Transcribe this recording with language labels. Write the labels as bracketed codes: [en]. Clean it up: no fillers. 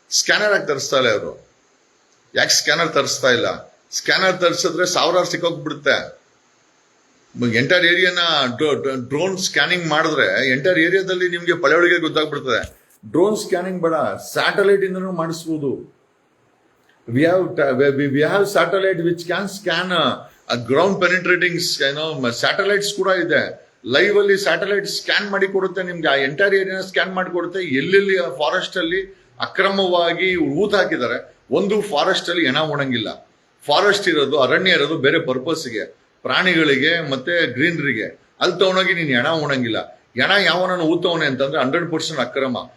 [kn] Scanner ಆಗಿ ತರಿಸ್ತಾ ಇಲ್ಲ ಇವರು. ಯಾಕೆ ಸ್ಕ್ಯಾನರ್ ತರಿಸ್ತಾ ಇಲ್ಲ? ಸ್ಕ್ಯಾನರ್ ತರಿಸಿದ್ರೆ ಸಾವಿರಾರು ಸಿಕ್ಕೋಗ್ಬಿಡುತ್ತೆ. ಎಂಟೈರ್ ಏರಿಯಾನ ಡ್ರೋನ್ ಸ್ಕ್ಯಾನಿಂಗ್ ಮಾಡಿದ್ರೆ ಎಂಟೈರ್ ಏರಿಯಾದಲ್ಲಿ ನಿಮ್ಗೆ ಪಳೆಯೊಳಗೆ ಗೊತ್ತಾಗ್ಬಿಡ್ತದೆ. ಡ್ರೋನ್ ಸ್ಕ್ಯಾನಿಂಗ್ ಬೇಡ, ಸ್ಯಾಟಲೈಟ್ ಇಂದನೂ ಮಾಡಿಸ್ಬೋದು. [en] we have satellite which can scan ground penetrating satellites [kn] ಕೂಡ ಇದೆ. ಲೈವ್ ಅಲ್ಲಿ ಸ್ಯಾಟಲೈಟ್ ಸ್ಕ್ಯಾನ್ ಮಾಡಿ ಕೊಡುತ್ತೆ ನಿಮ್ಗೆ. ಆ ಎಂಟೈರ್ ಏರಿಯಾನ ಸ್ಕ್ಯಾನ್ ಮಾಡಿ ಕೊಡುತ್ತೆ. ಎಲ್ಲೆಲ್ಲಿ ಫಾರೆಸ್ಟ್ ಅಲ್ಲಿ ಅಕ್ರಮವಾಗಿ ಊತ ಹಾಕಿದ್ದಾರೆ. ಒಂದು ಫಾರೆಸ್ಟ್ ಅಲ್ಲಿ ಹೆಣ ಉಣಂಗಿಲ್ಲ. ಫಾರೆಸ್ಟ್ ಇರೋದು, ಅರಣ್ಯ ಇರೋದು ಬೇರೆ ಪರ್ಪಸ್ಗೆ, ಪ್ರಾಣಿಗಳಿಗೆ ಮತ್ತೆ ಗ್ರೀನರಿಗೆ. ಅಲ್ಲಿ ತಗೊಂಡೋಗಿ ನೀನು ಹೆಣ ಉಣಂಗಿಲ್ಲ. ಹೆಣ ಯಾವನನ್ನು ಊತವನೆ ಅಂತಂದ್ರೆ 100% ಅಕ್ರಮ.